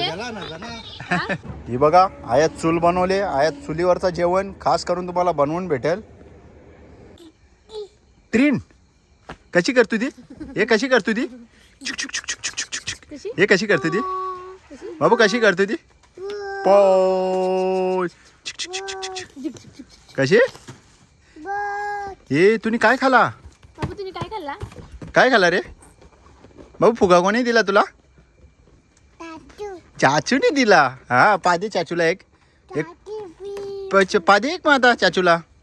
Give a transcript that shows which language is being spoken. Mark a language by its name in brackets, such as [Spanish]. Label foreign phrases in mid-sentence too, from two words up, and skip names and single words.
[Marathi] करते. ही बघा आयात चूल बनवले. आयात चुलीवरचं जेवण खास करून तुम्हाला बनवून भेटेल. ट्रीन कशी करतो ती? हे कशी करतो ती? चुक चुक चुक चुक चुक चुक चुक. कशी? हे कशी करतो ती? कशी? बाबू कशी करतो ती? पोच. चुक चुक चुक चुक चुक. झिक, झिक, झिक, झिक. कशी? हे तुम्ही काय खाला? बाबू तुम्ही काय खाल्ला? काय खाला रे बाबू? फुगा कोणी दिला तुला? चाचूने दिला. हा पादे चाचूला एक पादे एक माझा चाचूला.